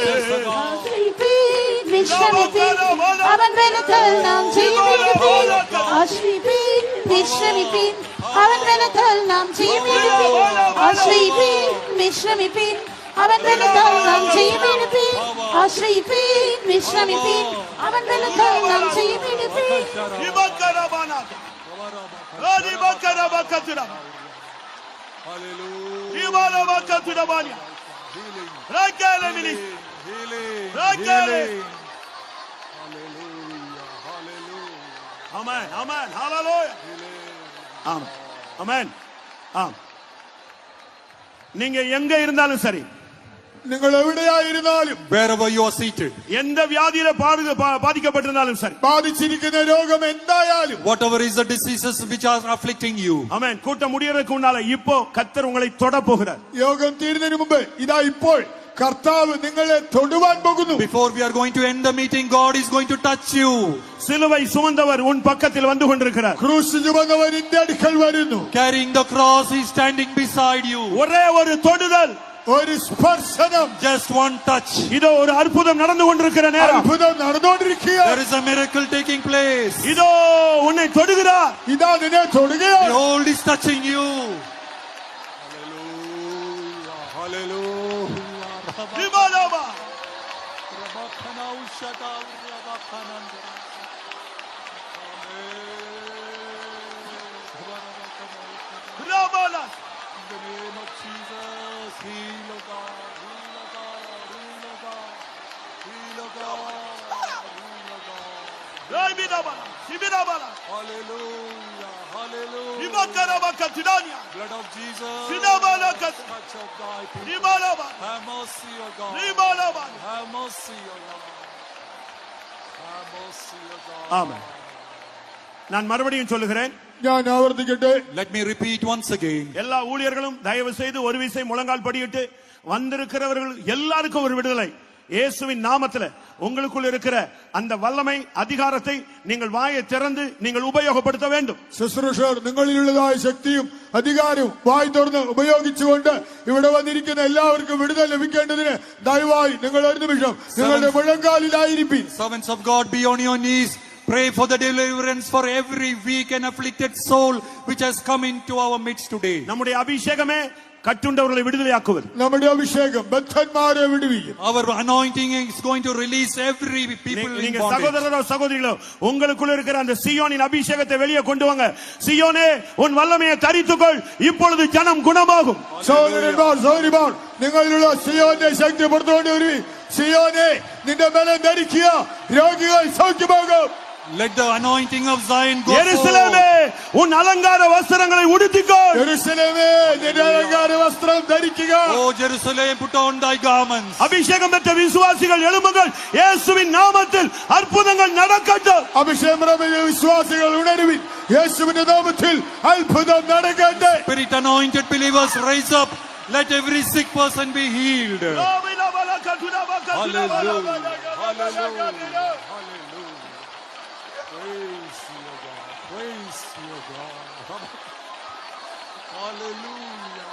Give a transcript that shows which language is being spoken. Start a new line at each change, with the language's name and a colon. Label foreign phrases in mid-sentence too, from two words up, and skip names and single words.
Malayalam: ആശ്രയിപ്പീൻ, വിശ്രമിപ്പീൻ, അവൻ ബലത്താൽ നാം ജയമെടുപ്പീൻ. ആശ്രയിപ്പീൻ, വിശ്രമിപ്പീൻ, അവൻ ബലത്താൽ നാം ജയമെടുപ്പീൻ. ആശ്രയിപ്പീൻ, വിശ്രമിപ്പീൻ, അവൻ ബലത്താൽ നാം ജയമെടുപ്പീൻ. ആശ്രയിപ്പീൻ, വിശ്രമിപ്പീൻ, അവൻ ബലത്താൽ നാം ജയമെടുപ്പീൻ. இபக்கரபானா ராதிபக்கரபக்கதுரா இபாலபக்கதுரபானியா ராகேலமினி ராகேலே.
Tamil: ஆமென் ஆமென் ஹalleluya ஆமென் ஆமென். ஆம், நீங்க எங்க இருந்தாலும் சரி,
Malayalam: നിങ്ങൾ എവിടെയായിരുന്നാലും
English: Wherever you are seated,
Tamil: எந்த வியாதியில பாதிக்கப்பட்டிருந்தாலும் சரி,
Malayalam: ബാധിച്ചിരിക്കുന്ന രോഗം എന്തായാലും,
English: whatever is the diseases which are afflicting you,
Tamil: ஆமென். கூட்டம் முடியறதுக்கு முன்னால இப்போ கர்த்தர் உங்களை தொட போகிறார்.
Malayalam: യോഗം തീരുന്നതിന് മുമ്പ് ഇതാ ഇപ്പോൾ കർത്താവ് നിങ്ങളെ തൊടുവാൻ പോകുന്നു.
English: before we are going to end the meeting, God is going to touch you.
Tamil: சிலுவை சுமந்தவர் உன் பக்கத்தில் வந்து கொண்டிருக்கிறார்.
Malayalam: ക്രൂശ് ചുമന്നവൻ നിന്റെ അടുക്കൽ വരുന്നു.
English: Carrying the cross, he is standing beside you.
Tamil: ஒரே ஒரு தொடுதல்,
Malayalam: ഒരു സ്പർശനം,
English: Just one touch.
Tamil: இதோ ஒரு அற்புதம் நடந்து கொண்டிருக்கிற நேரம்.
Malayalam: അത്ഭുതം നടന്നുകൊണ്ടിരിക്കുക.
English: There is a miracle taking place.
Tamil: இதோ உன்னை தொடுகிறார்.
Malayalam: ഇതാ നിന്നെ തൊടുകയാണ്.
English: Behold, is touching you. திபாலாபா. ராபாலா. ராய்பிதாபாலா. சிபிதாபாலா. இபக்கரபக்கதுடானியா. Blood of Jesus. சிதாபாலாகத். Touch of thy people. திபாலாபா. Have mercy, O God. திபாலாபா. Have mercy, O Lord. Have mercy, O God.
Tamil: ஆமென். நான் மறுபடியும் சொல்லுகிறேன்,
Malayalam: ഞാൻ ആവർത്തിക്കട്ടെ.
English: Let me repeat once again.
Tamil: எல்லா ஊழியர்களும் தயவு செய்து ஒரு விசை முழங்கால் படியிட்டு வந்திருக்கிறவர்கள் எல்லாருக்கும் ஒரு விடுதலை. இயேசுவின் நாமத்துல உங்களுக்குள் இருக்கிற அந்த வல்லமை அதிகாரத்தை நீங்கள் வாயை திறந்து நீங்கள் உபயோகப்படுத்த வேண்டும்.
Malayalam: ശുശ്രൂഷകർ നിങ്ങളിലുള്ളതായ ശക്തിയും അധികാരവും വായി തുറന്ന് ഉപയോഗിച്ചുകൊണ്ട് ഇവിടെ വന്നിരിക്കുന്ന എല്ലാവർക്കും വിടുതൽ ലഭിക്കേണ്ടതിന് ദയവായി നിങ്ങൾ ഒരു നിമിഷം നിങ്ങളുടെ മുഴങ്കാലിലായിരിക്കും.
English: Servants of God, be on your knees. Pray for the deliverance for every weak and afflicted soul which has come into our midst today.
Tamil: நம்முடைய அபிஷேகமே கட்டுண்டவர்களை விடுதலையாக்குவது.
Malayalam: നമ്മുടെ അഭിഷേകം ബദ്ധന്മാരെ വിടുവിക്കും.
English: Our anointing is going to release every people in
Tamil: நீங்க
English: bondage.
Tamil: சகோதரரோ சகோதரிகளோ உங்களுக்குள்ள இருக்கிற அந்த சியோனின் அபிஷேகத்தை வெளியே கொண்டு வாங்க. சியோனே உன் வல்லமையை தரித்துக்கொள், இப்பொழுது ஜனம் குணமாகும்.
Malayalam: സഹോദരന്മാർ സഹോദരിമാർ നിങ്ങളിലുള്ള സിയോന്റെ ശക്തി പുറത്തുകൊണ്ട് വരും. സിയോനെ നിന്റെ ബലം ധരിക്കുക, രോഗികൾ സൗഖ്യമാകും.
English: Let the anointing of Zion go
Tamil: எருசலேமே
English: forth.
Tamil: உன் அலங்கார வஸ்திரங்களை உடுத்திக்கொள்.
Malayalam: യെരൂശലേമേ നിന്റെ അലങ്കാര വസ്ത്രം ധരിക്കുക.
English: Oh Jerusalem, put on thy garments.
Tamil: அபிஷேகம் பெற்ற விசுவாசிகள் எழும்புங்கள். இயேசுவின் நாமத்தில் அற்புதங்கள் நடக்கட்டும்.
Malayalam: അഭിഷേകം പ്രാപിച്ച വിശ്വാസികൾ ഉണരുവിൻ. യേശുവിന്റെ നാമത്തിൽ അത്ഭുതം നടക്കട്ടെ.
English: Spirit anointed believers, rise up. Let every sick person be healed. Praise you, God. Praise you, God. Hallelujah.